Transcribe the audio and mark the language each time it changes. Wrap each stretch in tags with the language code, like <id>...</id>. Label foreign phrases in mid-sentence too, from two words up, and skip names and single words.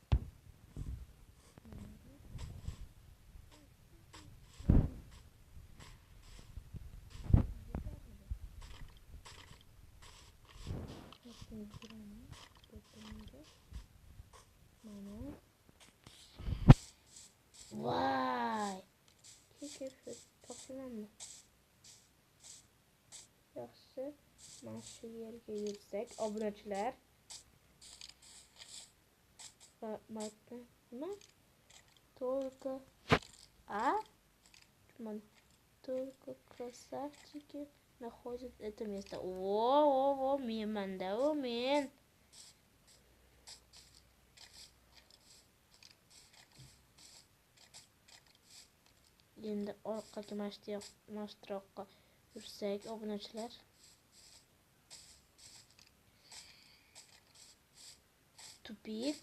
<uz>mana voy, kechirib topamanmi? Yaxshi, mana shu yerga yursak, obunachilar. Nima?</uz> <ru>Только красавчики находят это место. О,</ru> <uz>men da, men. Endi orqaga mashtroqqa yursak, obunachilar. Tupik.</uz>